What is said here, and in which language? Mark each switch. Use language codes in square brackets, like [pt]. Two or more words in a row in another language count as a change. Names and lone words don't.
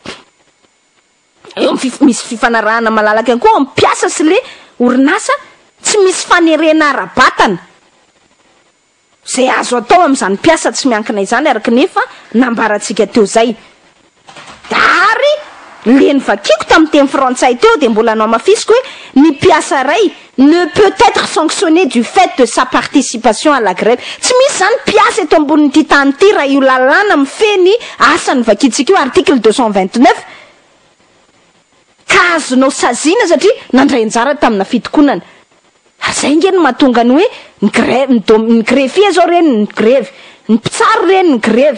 [mg] Eo misy fifanarahana malalaka koa amin'ny mpiasa sy le orinasa, tsy misy fanerena ara-batana zay azo atao amin'izany mpiasa tsy miankina izany araka nefa nambarantsika teo zay. Ary le nivakiko tamin'ny teny frantsay teo de mbola anao mafisiko hoe ny mpiasa ray [fr] ne peut être sanctionné du fait de sa participation à la grève. [mg] Tsy misy zany mpiasa eto ambonin'ity tany ity raha io lalàna mifeny asa ny vakitsika io article 229 ka azonao saziana satria nandray anjara tamina fitokonana. Zay nge no mahatonga ny hoe ny grefie zao reny ny grevy, ny mpitsaro reny ny grevy.